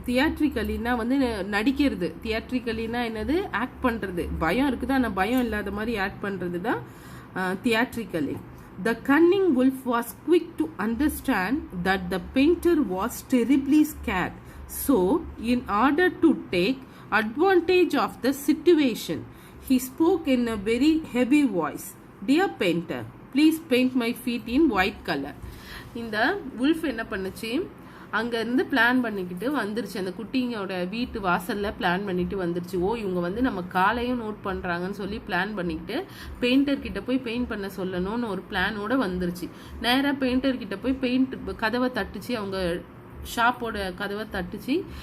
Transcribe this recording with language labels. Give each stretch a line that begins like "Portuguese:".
Tamil: தியேட்ரிக்கலினா வந்து நடிக்கிறது, தியேட்ரிக்கலினா என்னது, ஆக்ட் பண்ணுறது. பயம் இருக்குது ஆனால் பயம் இல்லாத மாதிரி ஆக்ட் பண்ணுறது தான் தியேட்ரிக்கலி.
English: The cunning wolf was quick to understand that the painter was terribly scared. So, in order to take advantage of the situation, he spoke in a very heavy voice. "Dear painter, please paint my feet in white color."
Tamil: இந்த wolf என்ன பண்ணுச்சு, அங்கேருந்து plan பண்ணிக்கிட்டு வந்துருச்சு. அந்த குட்டிங்களோட வீட்டு வாசலில் plan பண்ணிட்டு வந்துருச்சு. ஓ, இவங்க வந்து நம்ம காலையும் நோட் பண்ணுறாங்கன்னு சொல்லி பிளான் பண்ணிக்கிட்டு பெயிண்டர்கிட்ட போய் பெயிண்ட் பண்ண சொல்லணும்னு ஒரு பிளானோட வந்துருச்சு. நேராக பெயிண்டர்கிட்ட போய் கதவை தட்டுச்சு, அவங்க ஷாப்போட கதவை தட்டுச்சு.